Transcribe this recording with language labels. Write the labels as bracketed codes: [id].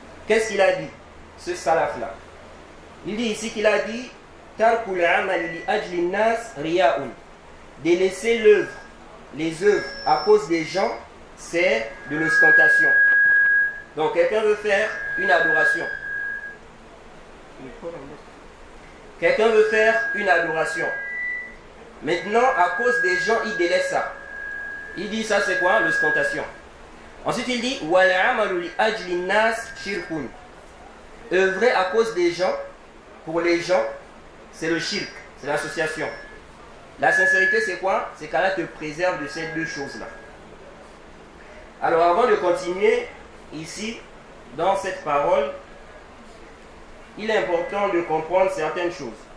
[fr] Qu'est-ce qu'il a dit, ce salaf là? Il dit ici qu'il a dit [ar] tarkul amali li ajli nas riya'un, [fr] de laisser les œuvres à cause des gens, c'est de l'ostentation. Donc quelqu'un veut faire une adoration. Quelqu'un veut faire une adoration. Maintenant, à cause des gens, il délaisse ça. Il dit ça c'est quoi? L'ostentation. Ensuite il dit [ar] وَالْعَمَلُ لِأَجْلِ النَّاسِ شِرْكٌ. [fr] Œuvrer à cause des gens, pour les gens, c'est le shirk, c'est l'association. La sincérité c'est quoi? C'est qu'Allah te préserve de ces deux choses-là. Alors avant de continuer, ici, dans cette parole, il est important de comprendre certaines choses.